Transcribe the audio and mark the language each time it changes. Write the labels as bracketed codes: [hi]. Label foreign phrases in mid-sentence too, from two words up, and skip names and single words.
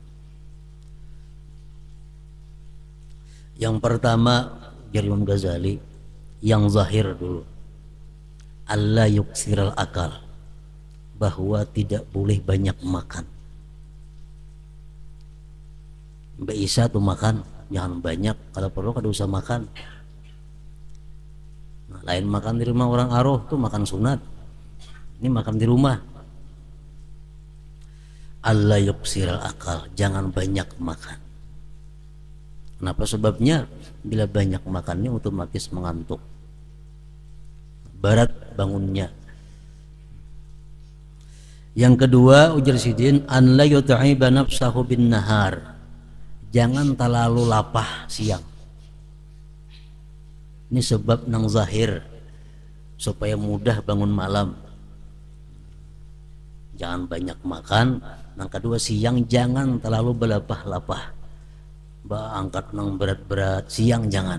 [bjn] Yang pertama dari Imam Ghazali, yang zahir dulu, [ar] ألا يكثر الأكل, [bjn] bahwa tidak boleh banyak makan. Mbak Isa tuh makan jangan banyak, kalau perlu kada usah makan. Nah, lain makan di rumah orang aroh tuh makan sunat, ini makan di rumah. [ar] ألا يكثر الأكل, [bjn] jangan banyak makan. Kenapa sebabnya? Bila banyak makannya otomatis mengantuk, berat bangunnya. Yang kedua ujar sidin, [ar] أن لا يتعب نفسه بالنهار, [bjn] jangan terlalu lapah siang. Ini sebab nang zahir supaya mudah bangun malam. Jangan banyak makan. Yang kedua, siang jangan terlalu berlapah-lapah, angkat nang berat-berat siang jangan.